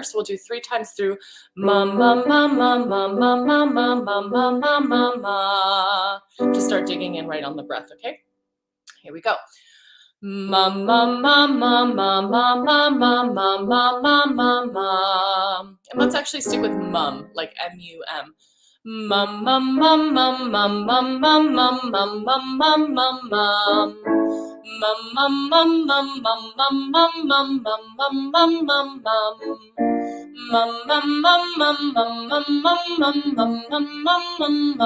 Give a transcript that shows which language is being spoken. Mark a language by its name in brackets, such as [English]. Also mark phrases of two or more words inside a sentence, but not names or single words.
[English] So we'll do 3 times through ma ma ma ma ma ma ma ma ma ma ma ma ma. Just start digging in right on the breath, okay? Here we go. Ma ma ma ma ma ma ma ma ma ma ma ma ma. And let's actually stick with mum, like M-U-M. Mum mum mum mum mum mum mum mum mum mum mum mum mum. Mum mum mum mum mum mum mum mum mum mum mum mum mum. Mum mum mum mum mum mum mum mum mum mum mum mum mum.